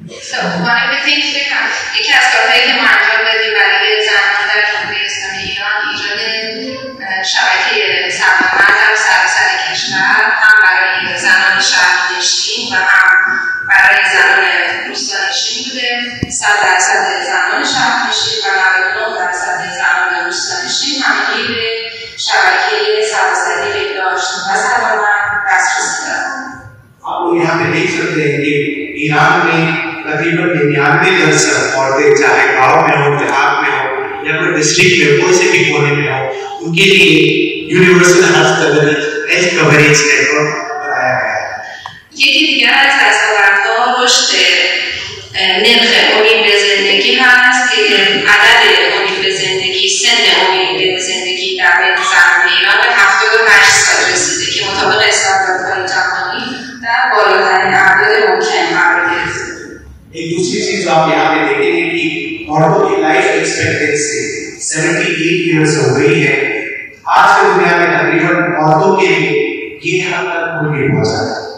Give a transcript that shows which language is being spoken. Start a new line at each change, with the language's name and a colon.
English: So one of the things we have
Persian: یکی از کارهایی که ما انجام دادیم برای زنان در جمهوری اسلامی ایران ایجاد شبکه سرمایه‌مند در سراسر کشور هم برای زنان شهرنشین و هم برای زنان روستانشین بوده. 100% زنان شهرنشین و 99% زنان روستانشین همگی به شبکه سراسری بهداشت و سلامت دسترسی دارند.
Hindi: आप लोग यहाँ पे देख सकते हैं कि ईरान में तकरीबन 99% औरतें चाहे गाँव में हो, देहात में हो या कोई डिस्ट्रिक्ट में कोई से भी कोने में हो, उनके लिए यूनिवर्सल हेल्थ कवरेज नेटवर्क बनाया गया है.
Persian: یکی دیگر از دستاوردها رشد نرخ امید به زندگی هست که عدد امید به زندگی، سن امید به زندگی در بین زنان ایران به 78 سال رسیده که مطابق استانداردهای جهانی در بالاترین اعداد ممکن قرار گرفته.
Hindi: एक दूसरी चीज आप यहाँ पे देखेंगे कि औरतों की लाइफ एक्सपेक्टेंसी 78 इयर्स हो गई है. आज की दुनिया में तकरीबन औरतों के लिए ये हद तक उनकी पहुंचा है.